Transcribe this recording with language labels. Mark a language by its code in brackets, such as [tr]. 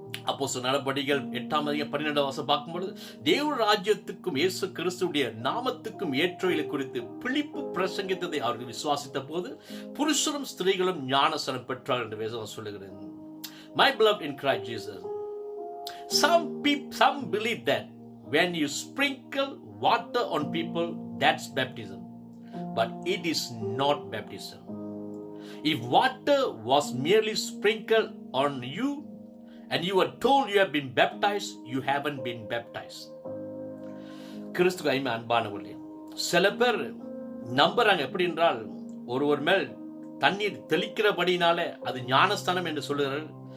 [ta] அப்போஸ்தலர் நடபடிகள் 8:12 பார்க்கும்போது தேவ ராஜ்யத்துக்கும் இயேசு கிறிஸ்துவுடைய நாமத்துக்கும் ஏற்றவைகளை குறித்து பிலிப்பு பிரசங்கித்ததை அவர்கள் விசுவாசித்த போது புருஷரும் ஸ்திரீகளும் ஞானஸ்நானம் பெற்றார்கள் என்று வேதம் சொல்லுகிறது. [en] My beloved in Christ Jesus, some believe that when you sprinkle water on people, that's baptism, but it is not baptism. If water was merely sprinkled on you and you were told you have been baptized, you haven't been baptized. [ta] கிறிஸ்துவுக்கு அன்பானவர்களே, சில பேர் நம்புறாங்க எப்படி என்றால் ஒருவர் மேல் தண்ணீர் தெளிக்கிறபடினாலே அது ஞானஸ்தானம் என்று சொல்லுகிறார்கள்.